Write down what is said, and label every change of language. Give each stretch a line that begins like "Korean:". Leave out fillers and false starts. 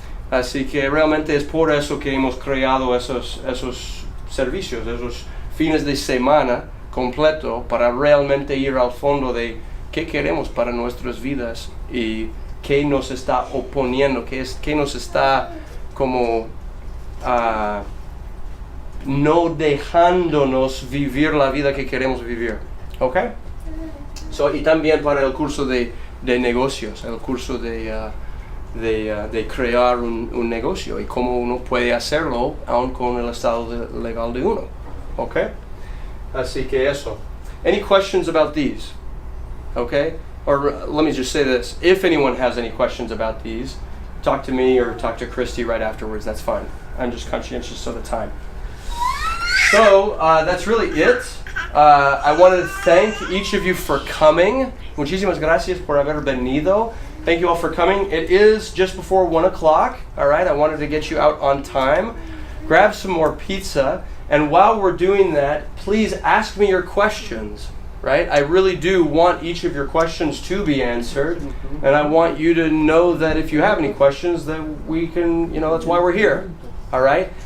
Spanish: Así que realmente es por eso que hemos creado esos servicios, esos fines de semana completo para realmente ir al fondo de qué queremos para nuestras vidas y qué nos está oponiendo, qué nos está como no dejándonos vivir la vida que queremos vivir, ¿ok? Y también para el curso de negocios, el curso de crear un negocio y cómo uno puede hacerlo aún con el estado legal de uno, ¿ok? Así que eso.
English: Any questions about these? Okay? Or let me just say this. If anyone has any questions about these, talk to me or talk to Christy right afterwards. That's fine. I'm just conscientious of the time. So, that's really it. I wanted to thank each of you for coming.
Spanish: Muchísimas gracias por haber venido.
English: Thank you all for coming. It is just before 1 o'clock. All right? I wanted to get you out on time. Grab some more pizza. And while we're doing that, please ask me your questions. Right? I really do want each of your questions to be answered. And I want you to know that if you have any questions, that we can, that's why we're here. All right?